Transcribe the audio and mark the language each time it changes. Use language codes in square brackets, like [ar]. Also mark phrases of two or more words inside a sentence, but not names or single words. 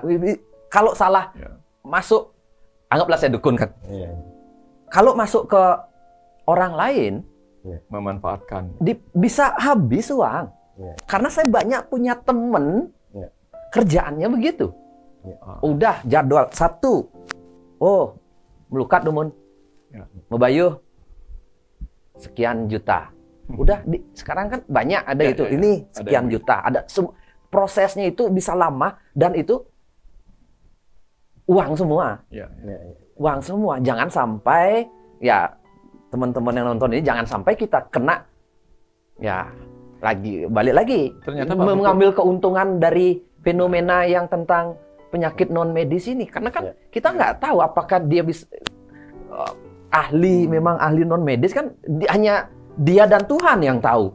[id] Kalau salah masuk, anggaplah saya dukun kan. Kalau masuk ke orang lain, memanfaatkan, bisa habis uang. Karena saya banyak punya temen kerjaannya begitu. Udah jadwal Sabtu, [ban] melukat dumun, mebayuh [id] sekian juta. Udah sekarang kan banyak ada itu. Ini sekian juta. Ada prosesnya itu bisa lama dan itu uang semua. Uang semua. Jangan sampai teman-teman yang nonton ini jangan sampai kita kena balik lagi ternyata mengambil keuntungan dari fenomena yang tentang penyakit non medis ini, karena kan kita nggak tahu apakah dia bisa memang ahli non medis kan hanya dia dan Tuhan yang tahu.